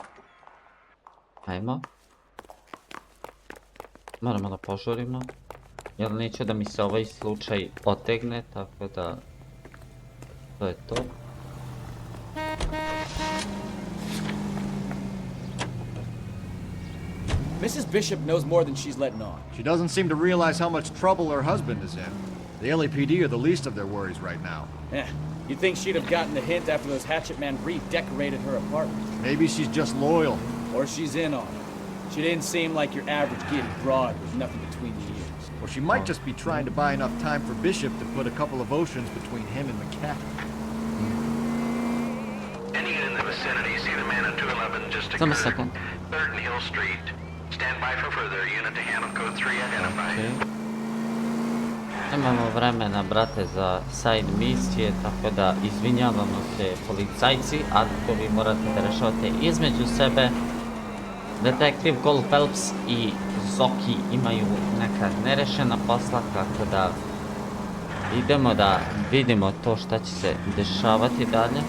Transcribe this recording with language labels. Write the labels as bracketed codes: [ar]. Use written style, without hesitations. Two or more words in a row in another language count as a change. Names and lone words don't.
[sr] Ajmo. Moramo da požurimo. Jer neću da mi se ovaj slučaj otegne, tako da... To je to. [en] Mrs. Bishop knows more than she's letting on. She doesn't seem to realize how much trouble her husband is in. The LAPD are the least of their worries right now. You'd think she'd have gotten the hint after those hatchet men redecorated her apartment. Maybe she's just loyal. Or she's in on it. She didn't seem like your average giddy broad with nothing between the ears. Or she might just be trying to buy enough time for Bishop to put a couple of oceans between him and McCaffrey. Any in the vicinity, see the man on 211 just [sr] Samo [en] occurred. [sr] sekund. [en] Burton Hill Street. Stand by for further. Unit to handle code 3 identified. [sr] Nemamo vremena, brate, za side misije, tako da izvinjavamo se policajci, a to vi morate da rešavate između sebe. Detektiv Cole Phelps i Zoki imaju neka nerešena posla, tako da idemo da vidimo to šta će se dešavati dalje.